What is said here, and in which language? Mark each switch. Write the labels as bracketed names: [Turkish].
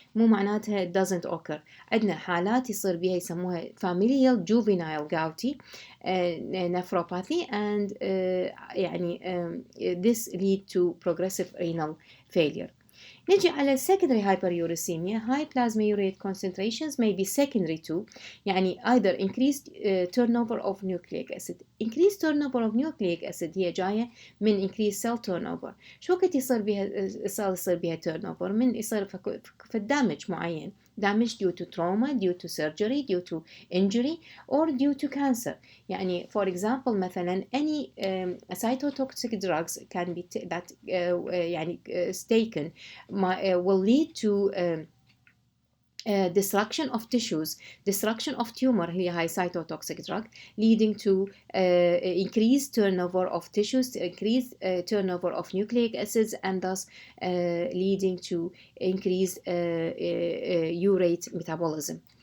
[English] مو معناتها it doesn't occur. عندنا حالات يصير بها يسموها familial juvenile gouty nephropathy and يعني this lead to progressive renal failure. نجي على secondary hyperuricemia. High plasma urate concentrations may be secondary to يعني either increased turnover of nucleic acid. Increased turnover of nucleic acid هي جاية من increased cell turnover. [Arabic] شو وقت يصير بها turnover؟ من يصير في الدامج معين. [English] damage due to trauma, due to surgery, due to injury or due to cancer. يعني for example مثلا any cytotoxic drugs can be that يعني taken will lead to destruction of tissues, destruction of tumor هي high cytotoxic drug leading to increased turnover of tissues, increased turnover of nucleic acids and thus leading to increased urate metabolism.